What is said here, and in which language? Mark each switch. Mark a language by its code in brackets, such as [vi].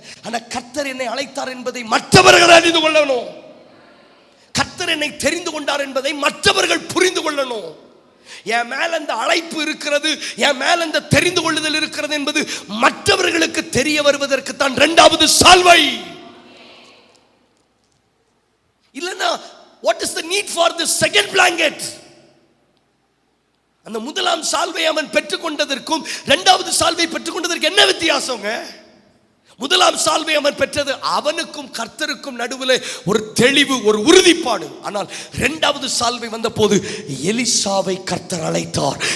[ta] ஆனால் கர்த்தர் என்னை அழைத்தார் என்பதை மற்றவர்கள் அறிந்து கொள்ளணும். கர்த்தர் என்னை தெரிந்து கொண்டார் என்பதை மற்றவர்கள் புரிந்து கொள்ளணும். என் மேல அந்த அழைப்பு இருக்கிறது, என் மேல அந்த தெரிந்து கொள்ளுதல் இருக்கிறது என்பது மற்றவர்களுக்கு தெரிய வருவதற்கு தான் 2வது சால்வை. இல்லனா [en] what is the need for the second blanket? [ta] அந்த முதலாம் சால்வை அவன் பெற்றுக்கொண்டதற்கும் 2வது சால்வை பெற்றுக்கொண்டதற்கு என்ன வித்தியாசங்க? முதலாம் சால்வை அவன் பெற்றது அவனுக்கும் கர்த்தருக்கும் நடுவில் ஒரு தெளிவு, ஒரு உறுதிப்பாடு. ஆனால் 2வது சால்வை வந்த போது எலிசாவை கர்த்தர் அழைத்தார்.